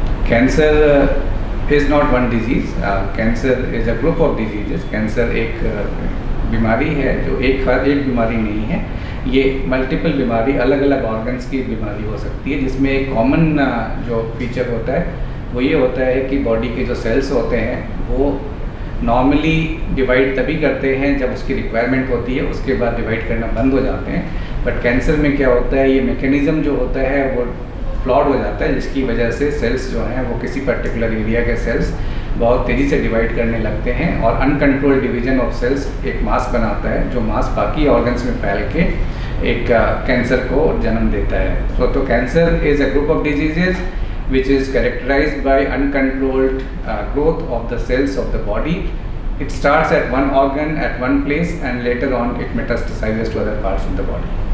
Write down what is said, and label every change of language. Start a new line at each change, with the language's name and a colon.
English: Cancer is not one disease. Cancer is a group of diseases.
Hindi: Cancer एक बीमारी है जो एक बीमारी नहीं है. ये मल्टीपल बीमारी अलग अलग ऑर्गन्स की बीमारी हो सकती है, जिसमें एक कॉमन जो फीचर होता है वो ये होता है कि बॉडी के जो सेल्स होते हैं वो नॉर्मली डिवाइड तभी करते हैं जब उसकी रिक्वायरमेंट होती है, उसके बाद डिवाइड करना बंद हो जाते हैं. बट कैंसर में क्या होता है, ये मैकेनिज़्म जो होता है वो फ्लॉड हो जाता है, जिसकी वजह से सेल्स जो हैं वो किसी पर्टिकुलर एरिया के सेल्स बहुत तेज़ी से डिवाइड करने लगते हैं और अनकंट्रोल्ड डिवीजन ऑफ सेल्स एक मास बनाता है, जो मास बाकी ऑर्गन्स में फैल के एक कैंसर को जन्म देता है.
English: तो cancer is a group of diseases which is characterized by uncontrolled growth of the cells of the body. It starts at one organ at one place and later on it metastasizes to other parts of the body.